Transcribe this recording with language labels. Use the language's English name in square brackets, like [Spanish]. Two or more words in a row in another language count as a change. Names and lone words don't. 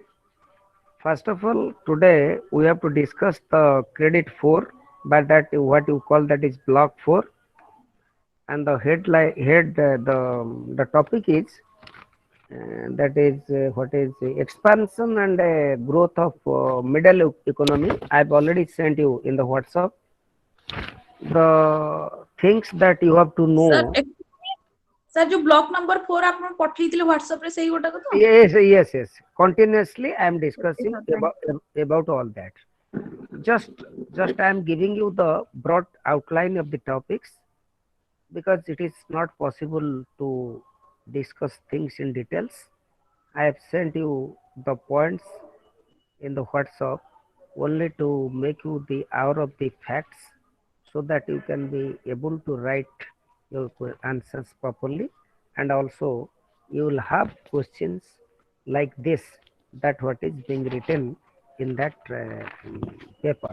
[English] First of all, today we have to discuss the credit 4, but that what you call that is block 4, and the the topic is that is what is expansion and growth of middle economy. I've already sent you in the WhatsApp the things that you have to Sir, know. [Odia] sir, जो [English] block number 4 [Odia] ଆପଣ ପଠେଇଥିଲେ WhatsApp ରେ ସେଇ ଗୋଟାକ ତ? [English] Yes. Continuously, I am Okay, discussing sir. Thank you. about all that. Just I am giving you the broad outline of the topics because it is not possible to discuss things in details. I have sent you the points in the WhatsApp only to make you the aware of the facts so that you can be able to write your answers properly, and also you will have questions like this, that what is being written in that paper.